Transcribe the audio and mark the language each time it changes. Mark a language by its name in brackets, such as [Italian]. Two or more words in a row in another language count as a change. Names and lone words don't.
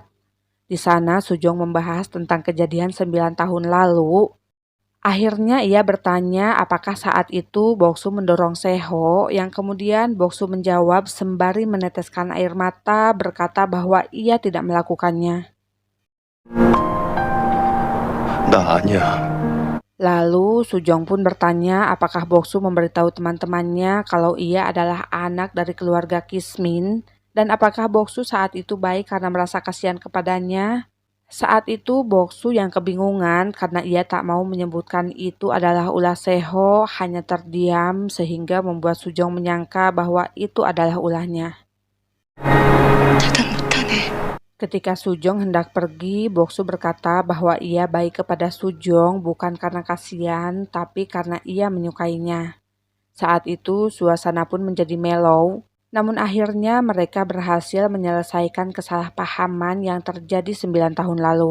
[Indonesian] Di sana Sujong membahas tentang kejadian 9 tahun lalu. Akhirnya ia bertanya apakah saat itu Boksu mendorong Seho, yang kemudian Boksu menjawab sembari meneteskan air mata berkata bahwa ia tidak melakukannya. [Korean] 나 아니야. [Indonesian] Lalu Sujong pun bertanya apakah Boksu memberitahu teman-temannya kalau ia adalah anak dari keluarga Kismin dan apakah Boksu saat itu baik karena merasa kasihan kepadanya. Saat itu Boksu yang kebingungan karena ia tak mau menyebutkan itu adalah ulah Seho, hanya terdiam sehingga membuat Sujong menyangka bahwa itu adalah ulahnya. [Korean] 차단 못하네. [Indonesian] Ketika Sujong hendak pergi, Boksu berkata bahwa ia baik kepada Sujong bukan karena kasihan, tapi karena ia menyukainya. Saat itu suasana pun menjadi mellow, namun akhirnya mereka berhasil menyelesaikan kesalahpahaman yang terjadi 9 tahun lalu.